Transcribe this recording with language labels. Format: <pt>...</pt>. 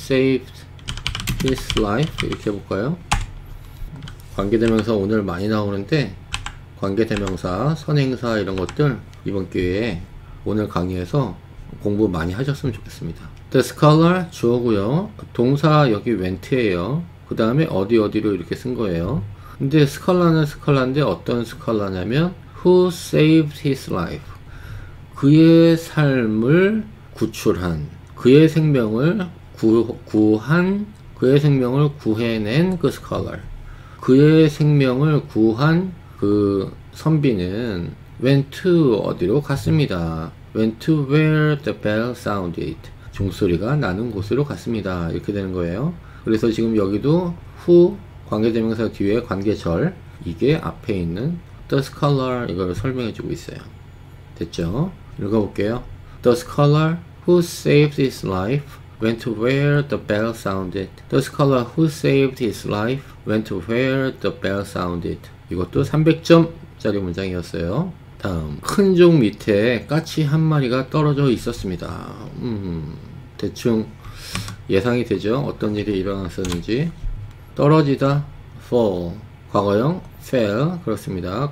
<en>saved his life</en> <ko>이렇게 해볼까요? 관계대명사 오늘 많이 나오는데, 관계대명사, 선행사 이런 것들 이번 기회에 오늘 강의에서 공부 많이 하셨으면 좋겠습니다. The scholar 주어고요. 동사 여기 went예요. 그 다음에 어디로 이렇게 쓴 거예요. 근데 스컬라는 스컬라인데 어떤 스컬라냐면</ko> <en>who saved his life,</en> <ko>그의 삶을 구출한, 그의 생명을 구한, 그의 생명을 구해낸 그 스컬러, 그의 생명을 구한 그 선비는 went to 어디로 갔습니다.</ko> <en>went to where the bell sounded,</en> <ko>종소리가 나는 곳으로 갔습니다. 이렇게 되는 거예요. 그래서 지금 여기도 who 관계대명사 뒤에 관계절, 이게 앞에 있는 the scholar 이걸 설명해 주고 있어요. 됐죠? 읽어볼게요.</ko> <en>The scholar who saved his life went to where the bell sounded. The scholar who saved his life went to where the bell sounded.</en> <ko>이것도 300점짜리 문장이었어요. 다음, 큰 종 밑에 까치 한 마리가 떨어져 있었습니다. 대충 예상이 되죠? 어떤 일이 일어났었는지. 떨어지다, fall. 과거형, fell. 그렇습니다.</ko>